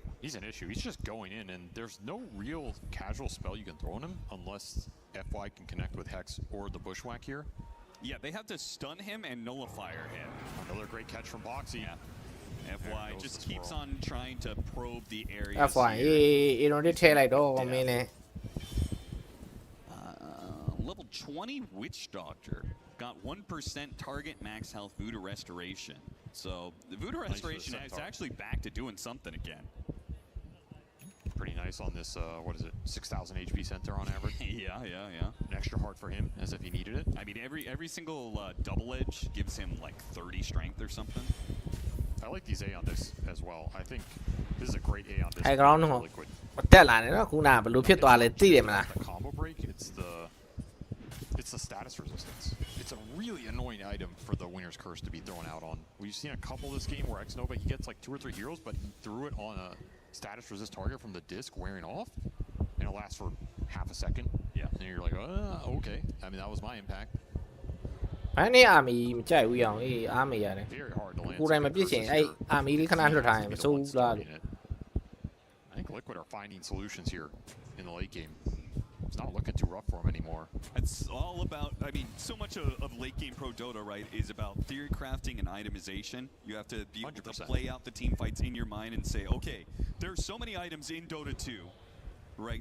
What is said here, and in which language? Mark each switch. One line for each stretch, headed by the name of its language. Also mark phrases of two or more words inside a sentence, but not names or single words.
English: He's an issue. He's just going in, and there's no real casual spell you can throw on him unless FY can connect with Hex or the Bushwhack here. Yeah, they have to stun him and nullifier him. Another great catch from Boxy. Yeah. FY just keeps on trying to probe the area.
Burmese: FY အေးတော့ထည့်လိုက်တော့မင်းလည်း
English: Level 20 Witch Doctor got 1% target max health Voodoo Restoration. So the Voodoo Restoration is actually back to doing something again. Pretty nice on this, what is it, 6,000 HP center on average? Yeah. An extra heart for him, as if he needed it. I mean, every single double edge gives him like 30 strength or something. I like these A on this as well. I think this is a great A on this.
Burmese: အဲ့ကောင်တော့တက်လာတယ်နော်ခုနကဘယ်လိုဖြစ်သွားလဲသိတယ်မလား
English: The combo break, it's the status resistance. It's a really annoying item for the Winner's Curse to be thrown out on. We've seen a couple this game where Xnova, he gets like 2 or 3 heroes, but he threw it on a status resist target from the disc wearing off, and it lasts for half a second. Yeah. And you're like, okay. I mean, that was my impact.
Burmese: ဘာနဲ့အာမီမကြိုက်ဘူးအောင်အေးအာမီရတယ်
English: Very hard to land.
Burmese: ကိုယ်တိုင်မပြစ်ချင်အဲ့အာမီလေးခဏလွှတ်ထားရင်မစိုးဘူးလား
English: I think Liquid are finding solutions here in the late game. It's not looking too rough for him anymore. It's all about, I mean, so much of late game Pro Dota, right, is about theory crafting and itemization. You have to be able to play out the team fights in your mind and say, okay, there's so many items in Dota 2, right?